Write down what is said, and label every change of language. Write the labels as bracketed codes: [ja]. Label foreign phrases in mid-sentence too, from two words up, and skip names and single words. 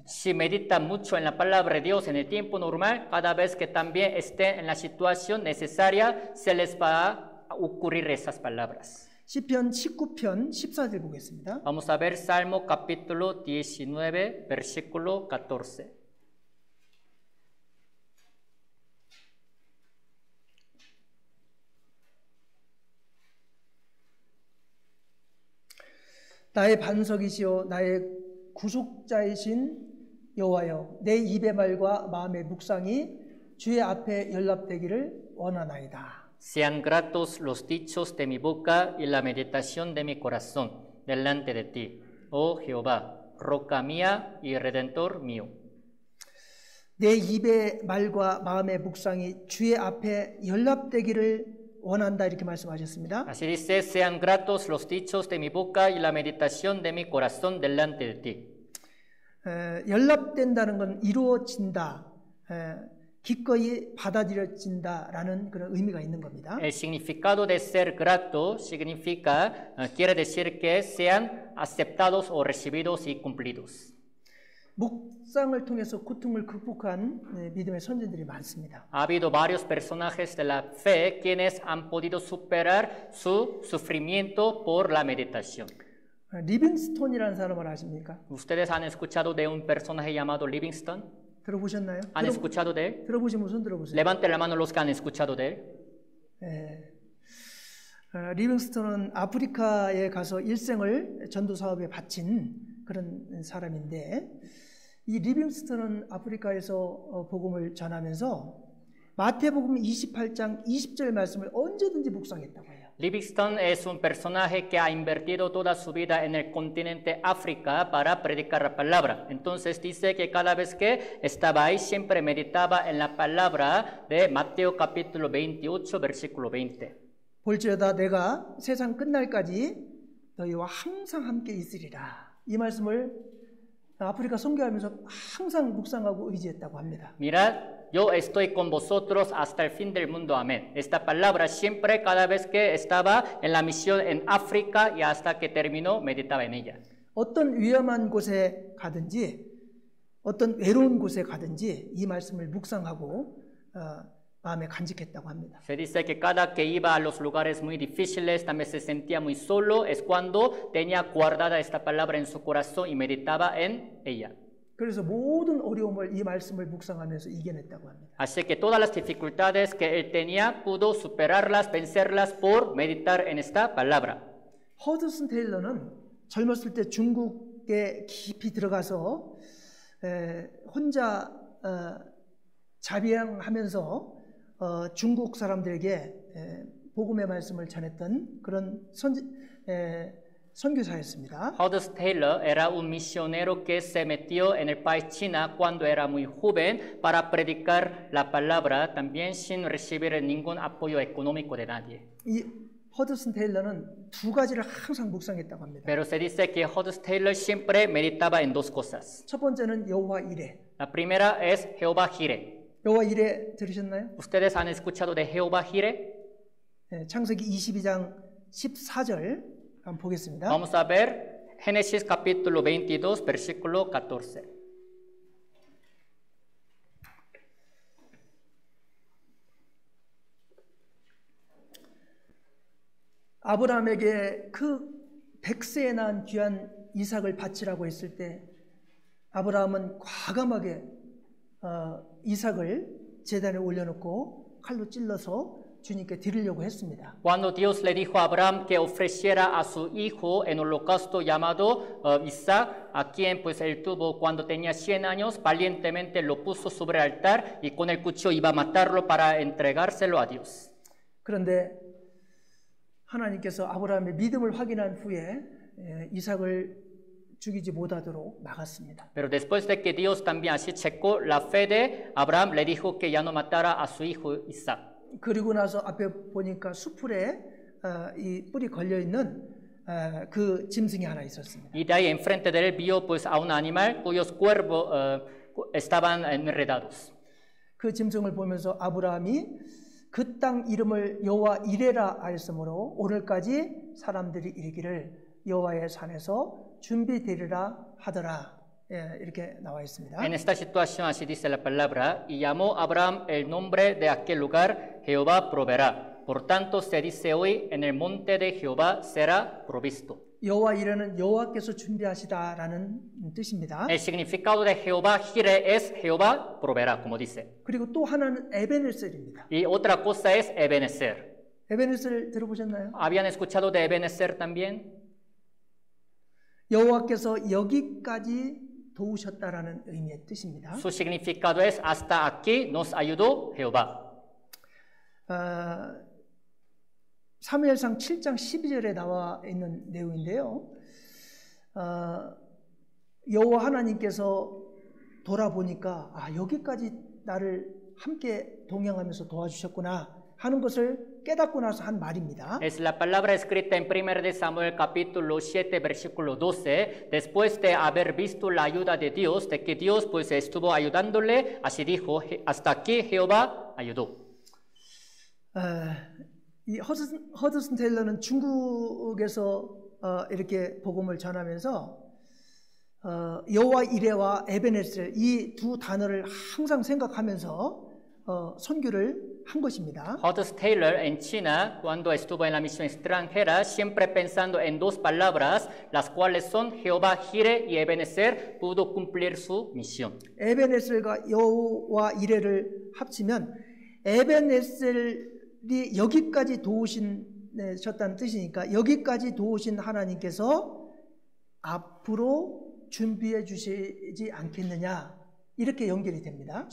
[es] Si meditan mucho en la palabra de Dios en el tiempo normal, cada vez que también estén en la situación necesaria, se les va a ocurrir esas palabras. [ko] 시편 19편 14절 보겠습니다. [es] Vamos a ver Salmo capítulo 19, versículo 14. [ko] 나의 반석이시오 나의 구속자이신 여호와여 내 입의 말과 마음의 묵상이 주의 앞에 연락되기를 원하나이다. [es] Sean gratos los dichos de mi boca y la meditación de mi corazón delante de ti, oh Jehová, roca mía y redentor mío. [ko] 내 입의 말과 마음의 묵상이 주의 앞에 연락되기를 원한다 이렇게 말씀하셨습니다. [es] Así dice, sean gratos los dichos de mi boca y la meditación de mi corazón delante de ti. [ko] 연락된다는 건 이루어진다, 기꺼이 받아들여진다라는 그런 의미가 있는 겁니다. [es] El significado de ser grato significa, quiere decir que sean aceptados o recibidos y cumplidos. [ko] 묵상을 통해서 고통을 극복한 믿음의 선진들이 많습니다. [es] Ha habido varios personajes de la fe quienes han podido superar su sufrimiento por la meditación. [ko] 리빙스톤이라는 사람을 아십니까? [es] ¿Ustedes han escuchado de un personaje llamado Livingstone? [ko] 들어보셨나요? [es] ¿Han escuchado de él? [ko] 들어보시면 손 들어보세요. [es] Levanten la mano los que han escuchado de él. [ko] 리빙스톤은 아프리카에 가서 일생을 전도 사업에 바친 그런 사람인데 이 리빙스톤은 아프리카에서 복음을 전하면서 마태복음 28장 20절 말씀을 언제든지 묵상했다고 해요. [es] Livingstone es un personaje que ha invertido toda su vida en el continente África para predicar la palabra. Entonces dice que cada vez que estaba ahí siempre meditaba en la palabra de Mateo capítulo 28 versículo 20. [ko] 볼지어다 내가 세상 끝날까지 너희와 항상 함께 있으리라. 이 말씀을 아프리카 선교하면서 항상 묵상하고 의지했다고 합니다. [es] Mirad, yo estoy con vosotros hasta el fin del mundo. Amén. Esta palabra siempre, cada vez que estaba en la misión en África y hasta que terminó, meditaba en ella. [ko] 어떤 위험한 곳에 가든지 어떤 외로운 곳에 가든지 이 말씀을 묵상하고 마음에 간직했다고 합니다. [es] Se dice que cada que iba a los lugares muy difíciles, también se sentía muy solo, es cuando tenía guardada esta palabra en su corazón y meditaba en ella. [ko] 그래서 모든 어려움을 이 말씀을 묵상하면서 이겨냈다고 합니다. [es] Así que todas las dificultades que él tenía pudo superarlas, vencerlas por meditar en esta palabra. [ko] 허드슨 테일러는 젊었을 때 중국에 깊이 들어가서 혼자 자비행하면서 중국 사람들에게 복음의 말씀을 전했던 그런 선교사였습니다. [es] Hudson Taylor era un misionero que se metió en el país China cuando era muy joven para predicar la palabra, también sin recibir ningún apoyo económico de nadie. [ko] 이 허드슨 테일러는 두 가지를 항상 묵상했다고 합니다. [es] Pero se dice que Hudson Taylor siempre meditaba en dos cosas. [ko] 첫 번째는 여호와 이레. [es] La primera es Jehová Jireh. [ko] 여호와 이레 들으셨나요? [es] ¿Ustedes han escuchado de Jehová Jireh? [ko] 창세기 22장 14절 한번 보겠습니다. [es] Vamos a ver Génesis capítulo 22, versículo 14. [ko] 아브라함에게 그 100세에 낳은 귀한 이삭을 바치라고 했을 때 아브라함은 과감하게 이삭을 제단에 올려놓고 칼로 찔러서 주님께 드리려고 했습니다. [es] Cuando Dios le dijo a Abraham que ofreciera a su hijo en holocausto llamado Isaac, a quien pues él tuvo cuando tenía 100 años, valientemente lo puso sobre el altar y con el cuchillo iba a matarlo para entregárselo a Dios. [ko] 그런데 하나님께서 아브라함의 믿음을 확인한 후에 이삭을 죽이지 못하도록 막았습니다. [es] Pero después de que Dios también así checó la fe de Abraham, le dijo que ya no matara a su hijo Isaac. [ko] 그리고 나서 앞에 보니까 수풀에 이 뿔이 걸려 있는 그 짐승이 하나 있었습니다. [es] Y de ahí enfrente de él vio pues a un animal cuyos cuervos estaban enredados. [ko] 그 짐승을 보면서 아브라함이 그 땅 이름을 여호와 이레라 하였으므로 오늘까지 사람들이 이르기를 여호와의 산에서 준비되리라 하더라. 이렇게 나와 있습니다. [es] En esta situación así dice la palabra, y llamó Abraham el nombre de aquel lugar, Jehová proveerá. Por tanto se dice hoy, en el monte de Jehová será provisto. [ko] 여호와 이레는 여호와께서 준비하시다라는 뜻입니다. [es] El significado de Jehová Jireh es Jehová proveerá, como dice. [ko] 그리고 또 하나는 에베네셀입니다. [es] Y otra cosa es Ebenezer. [ko] 에베네셀 들어보셨나요? [es] ¿Habían escuchado de Ebenezer también? [ko] 여호와께서 여기까지 도우셨다라는 의미의 뜻입니다. [es] Su significado es hasta aquí nos ayudó Jehová. [ko] 사무엘상 7장 12절에 나와 있는 내용인데요. 여호와 하나님께서 돌아보니까 여기까지 나를 함께 동행하면서 도와주셨구나 하는 것을 깨닫고 나서 한 말입니다. [es] Es la palabra escrita en 1 de Samuel capítulo 7 versículo 12. Después de haber visto la ayuda de Dios, de que Dios pues estuvo ayudándole, así dijo, hasta aquí Jehová ayudó. [ko] 이 허드슨 테일러는 중국에서 이렇게 복음을 전하면서 여호와 이레와 에베네셀 이 두 단어를 항상 생각하면서 선교를 한 것입니다. [es] Hudson Taylor en China, cuando estuvo en la misión extranjera, siempre pensando en dos palabras, las cuales son Jehová Jireh y Ebenezer, pudo cumplir su misión. [ko] 에베네셀과 여호와 이레를 합치면 에베네셀이 여기까지 도우셨다는 뜻이니까 여기까지 도우신 하나님께서 앞으로 준비해 주시지 않겠느냐 이렇게 연결이 됩니다.